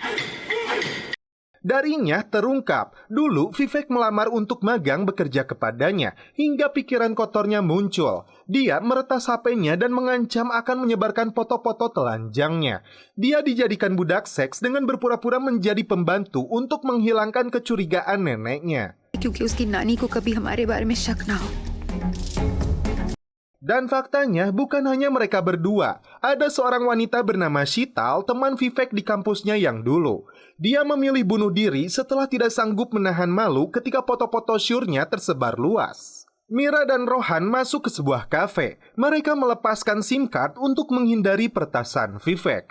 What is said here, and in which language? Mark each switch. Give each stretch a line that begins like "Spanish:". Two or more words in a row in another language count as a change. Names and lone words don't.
Indonesian: Darinya terungkap, dulu Vivek melamar untuk magang bekerja kepadanya, hingga pikiran kotornya muncul. Dia meretas HP-nya dan mengancam akan menyebarkan foto-foto telanjangnya. Dia dijadikan budak seks dengan berpura-pura menjadi pembantu untuk menghilangkan kecurigaan neneknya.
Hindi: क्योंकि उसकी नानी को कभी हमारे बारे में शक ना हो.
Indonesian: Dan faktanya bukan hanya mereka berdua. Ada seorang wanita bernama Shital, teman Vivek di kampusnya yang dulu. Dia memilih bunuh diri setelah tidak sanggup menahan malu ketika foto-foto syurnya tersebar luas. Mira dan Rohan masuk ke sebuah kafe. Mereka melepaskan SIM card untuk menghindari peretasan Vivek.